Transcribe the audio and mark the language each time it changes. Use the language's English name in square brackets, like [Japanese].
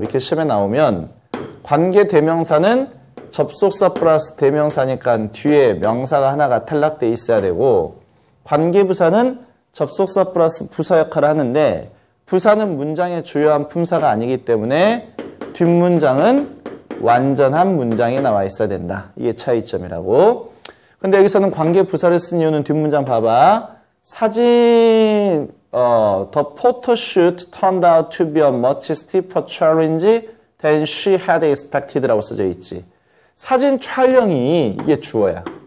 [Korean] 이렇게 시험에 나오면 관계 대명사는 접속사 플러스 대명사니까 뒤에 명사가 하나가 탈락돼 있어야 되고 관계 부사는 접속사 플러스 부사 역할을 하는데 부사는 문장의 주요한 품사가 아니기 때문에 뒷문장은 완전한 문장이 나와 있어야 된다. 이게 차이점이라고. 근데 여기서는 관계 부사를 쓴 이유는 뒷문장 봐봐. [English] 사진, the photoshoot turned out to be a much steeper challenge than she had expected라고 [Korean] 써져 있지. 사진 촬영이 이게 주어야.